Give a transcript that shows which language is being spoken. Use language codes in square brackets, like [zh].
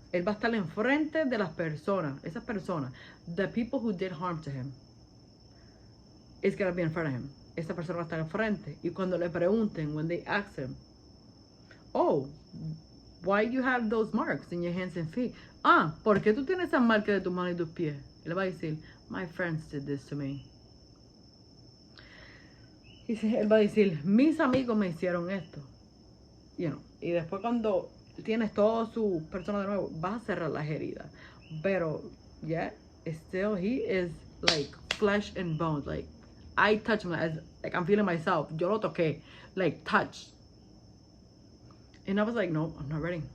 [es] Él va a estar enfrente de las personas. Esas personas. [en] The people who did harm to him. It's going to be in front of him. [es] Esa persona va a estar enfrente. Y cuando le pregunten, [en] when they ask him, oh, why you have those marks in your hands and feet? [es] Ah, ¿por qué tú tienes esas marcas de tus manos y tus pies? Él va a decir, [en] my friends did this to me. [es] Y él va a decir, mis amigos me hicieron esto. You know, y después cuando tienes todo su persona de nuevo, vas a cerrar las heridas. [en] Pero, yeah, still, he is like flesh and bones. Like, I touch him as, like, I'm feeling myself. [es] Yo lo toqué, [en] like, touch. And I was like, no, I'm not ready.